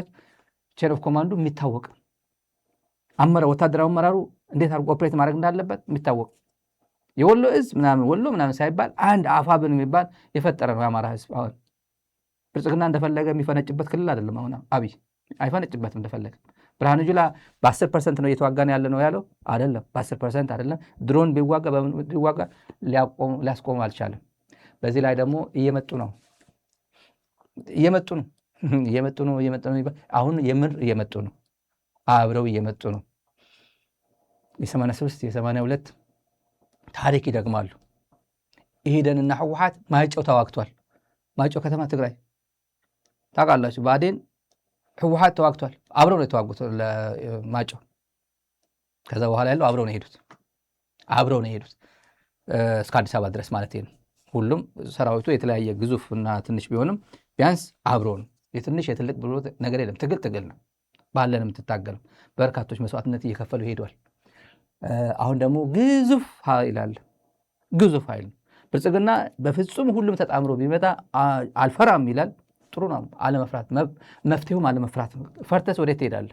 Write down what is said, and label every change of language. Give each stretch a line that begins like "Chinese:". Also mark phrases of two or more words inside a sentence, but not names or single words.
English: chain of command
Amharic: የሚታወቅ ወታደራዊ አመራሩ እንዴት አድርጎ ኦፕሬት ማድረግ እንዳለበት የሚታወቅ የወሎ እዝ ምናምን ሳይባል አንድ አፋብን የሚባል የፈጠረ ነው የአማራ ህዝብ። አሁን ብልጽግና እንደፈለገ የሚፈነጭበት ክልል አይደለም። አሁን አብይ አይፈነጭበትም እንደፈለገ። ብርሃኑ ጁላ በ10% ነው እየተዋጋን ያለ ነው ያለው አይደለም። በ10% አይደለም። ድሮን ቢዋጋ ሊያስቆም አልቻለም። በዚህ ላይ ደግሞ እየመጡ ነው። አሁን የምር እየመጡ ነው። አብረው እየመጡ ነው። የ83 የ82 ታሪክ ይደግማሉ። ኢህዴንና ህወሓት ማይጨው ተዋግቷል። ማይጨው ከተማ ትግራይ ታውቃላችሁ። ብአዴን ህወሓት ተዋግቷል። አብረው ነው የተዋጉት ለማይጨው። ከዛ በኋላ ያለው አብረው ነው የሄዱት እስከ አዲስ አበባ ድረስ ማለት ነው። ሁሉም ሰራዊቱ የተለያየ ግዙፍና ትንሽ ቢሆንም ቢያንስ አብሮ ነው። የትንሽ የትልቅ ብሎ ነገር የለም። ትግል ነው። ባለን የምትታገለው በርካቶች መስዋዕትነት እየከፈሉ ሄዷል። አሁን ደግሞ ግዙፍ ኃይል አለ። ግዙፍ ኃይል ብልጽግና በፍጹም ሁሉም ተጣምሮ ቢመጣ አልፈራም ይላል። ጥሩ ነው። አለመፍራት መፍትሄውም አለመፍራት ነው። ፈርተስ ወዴት ትሄዳለህ?